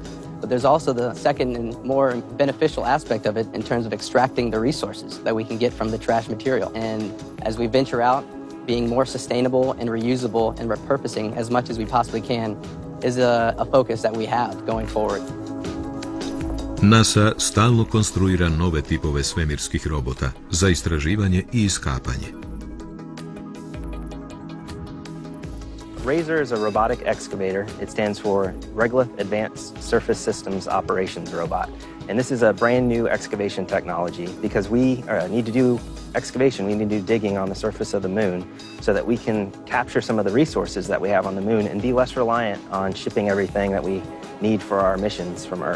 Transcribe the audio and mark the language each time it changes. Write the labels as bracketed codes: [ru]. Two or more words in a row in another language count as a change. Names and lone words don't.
[en] But there's also the second and more beneficial aspect of it in terms of extracting the resources that we can get from the trash material. And as we venture out, being more sustainable and reusable and repurposing as much as we possibly can is a focus that we have going forward. [hr] NASA stalno konstruira nove tipove svemirskih robota za istraživanje i iskapanje. [en] RASER is a robotic excavator. It stands for Regolith Advanced Surface Systems Operations Robot. And this is a brand new excavation technology because we need to do excavation, we need to do digging on the surface of the moon so that we can capture some of the resources that we have on the moon and be less reliant on shipping everything that we need for our missions from Earth.